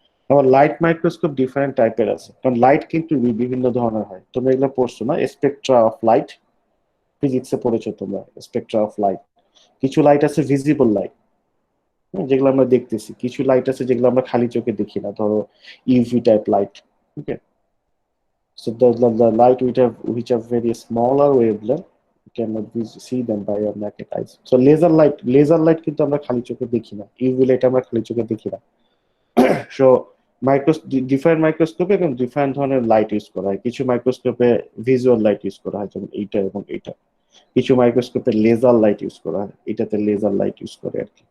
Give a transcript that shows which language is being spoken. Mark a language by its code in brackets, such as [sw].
[bn] আবার light microscope different টাইপের আছে, কারণ লাইট কিন্তু বিভিন্ন ধরনের হয়। তোমরা এগুলো পড়ছো না, স্পেকট্রা অফ লাইট, ফিজিক্সে পড়েছো তোমরা স্পেকট্রা অফ লাইট। কিছু লাইট আছে ভিজিবল লাইট, যেগুলো আমরা দেখতেছি। কিছু লাইট আছে যেগুলো আমরা খালি চোখে দেখি না, ধরো UV type light. Okay, [en] So the light which are very smaller wavelength, you cannot see them by your naked eyes. [bn] So laser light কিন্তু আমরা খালি চোখে দেখি না, UV light আমরা খালি চোখে দেখি না। So ডিফারেন্ট মাইক্রোস্কোপে এবং ডিফারেন্ট ধরনের লাইট ইউজ করা হয়। কিছু মাইক্রোস্কোপে ভিজুয়াল লাইট ইউজ করা হয়, যেমন এইটা এবং এইটা। কিছু মাইক্রোস্কোপে লেজার লাইট ইউজ করা হয়, এটাতে লেজার লাইট ইউজ করে আর কি।